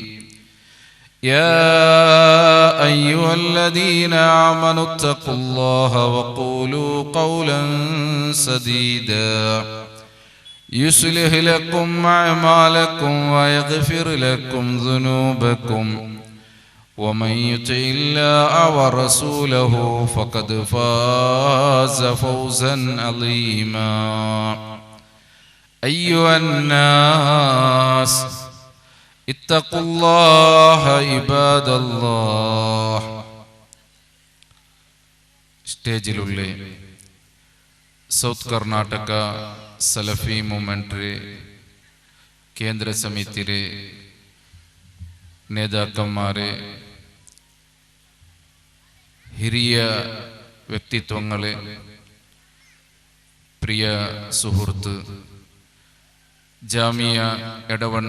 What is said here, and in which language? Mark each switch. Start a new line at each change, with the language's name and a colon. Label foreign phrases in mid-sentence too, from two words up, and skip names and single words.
Arabic: يا أيها الذين آمنوا اتقوا الله وقولوا قولا سديدا يصلح لكم أعمالكم ويغفر لكم ذنوبكم، ومن يطع الله ورسوله فقد فاز فوزا عظيما. أيها الناس اتقوا الله عباد الله.
Malayalam: സ്റ്റേജിലുള്ള സൗത്ത് കർണാടക സലഫി മൂവ്മെന്റ് കേന്ദ്ര സമിതിയുടെ നേതാക്കന്മാരെ, ಹಿರಿಯ വ്യക്തിത്വങ്ങളെ, പ്രിയ സുഹൃത്ത് ജാമിയ എടവണ്ണ